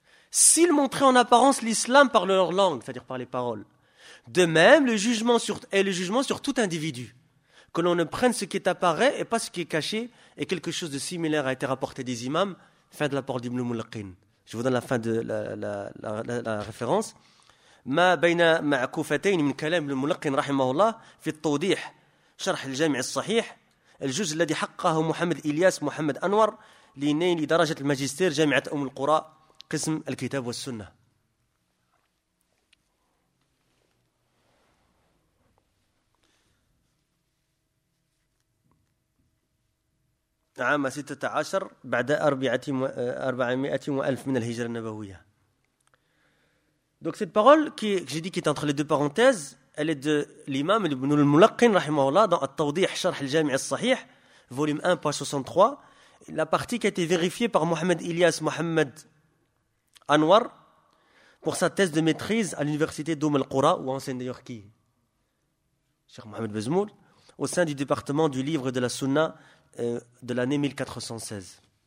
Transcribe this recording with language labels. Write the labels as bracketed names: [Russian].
[French] S'ils montraient en apparence l'islam par leur langue, c'est-à-dire par les paroles. De même, le jugement sur tout individu. Que l'on ne prenne ce qui est apparaît et pas ce qui est caché. Et quelque chose de similaire a été rapporté des imams. Fin de la parole d'Ibn al-Mulqin. Je vous donne la fin de la référence. [Arabic] ما بين معكوفتين من كلام الملقن رحمه الله في التوضيح شرح الجامع الصحيح الجزء الذي حقه محمد إلياس محمد أنور لنيل درجة الماجستير جامعة أم القرى قسم الكتاب والسنة. عام 16 بعد 400,000 من الهجرة النبوية. [French] Donc cette parole que j'ai dit qui est entre les deux parenthèses, elle est de l'imam Ibn al-Mulaqqin rahimahullah dans At-Tawdih Sharh al-Jami' al-Sahih volume 1 page 63, la partie qui a été vérifiée par Mohamed Ilyas Mohamed Anwar pour sa thèse de maîtrise à l'université d'Oum al-Qura où enseigne d'ailleurs qui Cheikh Mohamed Bezmoul au sein du département du livre de la Sunna de l'année 1416.